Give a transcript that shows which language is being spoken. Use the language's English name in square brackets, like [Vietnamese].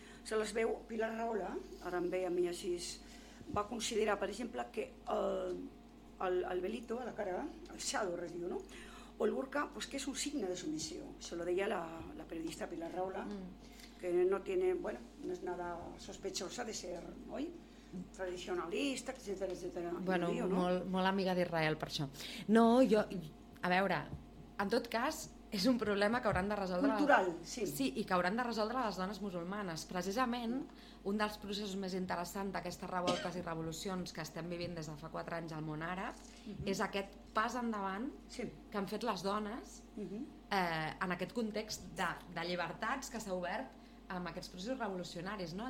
[Catalan] Se les veu Pilar Rahola, ara em ve a mi així, va considerar, per exemple, que [Spanish] el velito a la cara, [Catalan] el xador, es diu, no? O el burka, pues, que és un signe de submissió, se lo deia la periodista Pilar Rahola. [Spanish] Que no tiene, bueno, no es nada sospechosa de ser, [Catalan] oi? [Spanish] Tradicionalista, etcétera, etcétera. Bueno, no? [Catalan] molt amiga d'Israel, per això. No, jo, a veure, en tot cas, és un problema que hauran de resoldre... Cultural, sí. Sí, i que hauran de resoldre les dones musulmanes. Precisament, un dels processos més interessants d'aquestes revoltes i revolucions que estem vivint des de fa 4 anys al món àrab, és aquest pas endavant que han fet les dones en aquest context de llibertats que s'ha obert amb aquests processos revolucionaris. No?